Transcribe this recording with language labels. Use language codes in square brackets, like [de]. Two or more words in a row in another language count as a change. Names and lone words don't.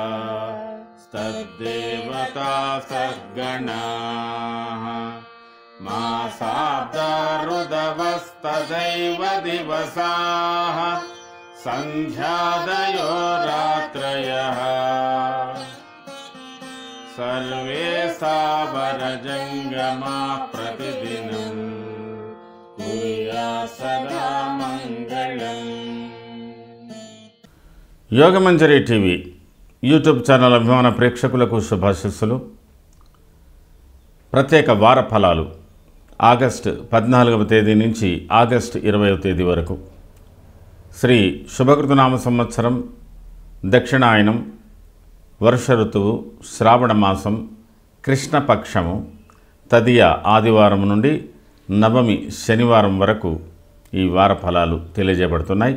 [sa] तद्देवता सद्गणाः मासाब्दा ऋतवस्तदैव दिवसाः सन्ध्यादयो रात्रयः सर्वे सावरजङ्गमाः प्रतिदिनं कुर्यात् सदा मङ्गलम्। [te] యోగమంజరి టీవీ యూట్యూబ్ ఛానల్ అభిమాన ప్రేక్షకులకు శుభాశీస్సులు. ప్రత్యేక వార ఫలాలు ఆగస్టు 14వ తేదీ నుంచి ఆగస్టు 20వ తేదీ వరకు. శ్రీ శుభకృతనామ సంవత్సరం, దక్షిణాయనం, వర్ష ఋతువు, శ్రావణ మాసం, కృష్ణపక్షము, తదియ ఆదివారం నుండి నవమి శనివారం వరకు ఈ వార ఫలాలు తెలియజేయబడుతున్నాయి.